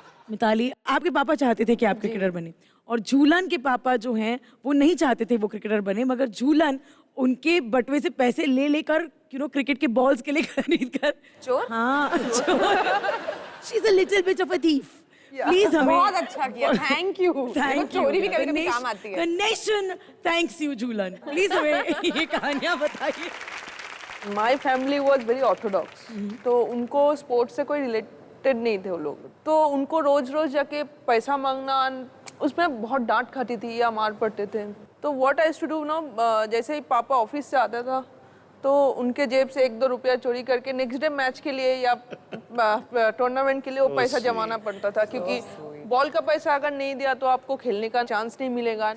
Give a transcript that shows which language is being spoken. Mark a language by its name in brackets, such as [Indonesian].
[Hindi] मिताली, आपके पापा चाहते थे कि आप क्रिकेटर बने, और झूलन के पापा जो हैं वो नहीं चाहते थे वो क्रिकेटर बने, मगर झूलन उनके बटवे से पैसे ले लेकर [English] you know [Hindi] क्रिकेट के बॉल्स के लिए खरीद कर चोर? हाँ, चोर। [English] She is a little bit of a thief. Please [Hindi] हमें बहुत अच्छा किया, थैंक यू। [English] Thank you. [Hindi] चोरी भी कभी कभी काम आती है। [English] The nation thanks you, Jhulan. [Hindi] Please हमें ये कहानियां बताइए। [English] my family was very orthodox, [Hindi] तो उनको स्पोर्ट्स से कोई रिलेटेड नहीं थे वो लोग, तो उनको रोज रोज जाके पैसा मांगना, उसमें बहुत डांट खाती थी या मार पड़ते थे। तो [English] what I to do no, [Hindi] जैसे ही पापा ऑफिस से आता था तो उनके जेब से 1-2 रुपया चोरी करके नेक्स्ट डे मैच के लिए या टूर्नामेंट के लिए वो पैसा जमाना पड़ता था, क्योंकि बॉल का पैसा अगर नहीं दिया तो आपको खेलने का चांस नहीं मिलेगा।